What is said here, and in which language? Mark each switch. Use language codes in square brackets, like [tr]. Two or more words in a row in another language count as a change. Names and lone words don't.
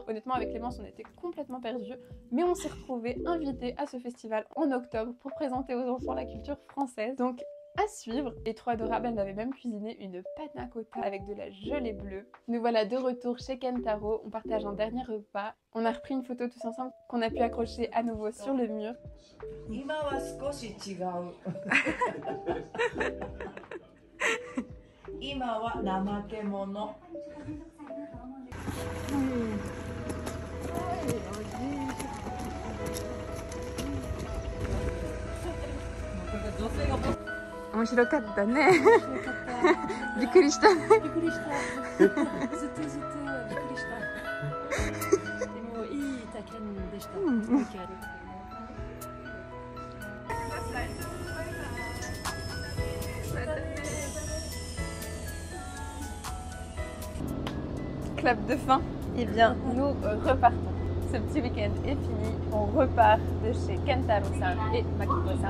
[fr] Honnêtement, avec Clémence, on était complètement perdus, mais on s'est retrouvés invités à ce festival en octobre pour présenter aux enfants la culture française. Donc à suivre. Et trop adorable, elle m'avait même cuisiné une panna cotta avec de la gelée bleue. Nous voilà de retour chez Kentaro, on partage un dernier repas. On a repris une photo tous ensemble qu'on a pu accrocher à nouveau sur le mur. [ja] 今は少し違う今は怠け者面白かったね。びっくりしたね。びっくりした。ずっとびっくりした。でもいい体験でした。 [fr] Clap de fin. Eh bien, nous repartons. Ce petit week-end est fini. On repart de chez Kentaro-san et Makiko-san.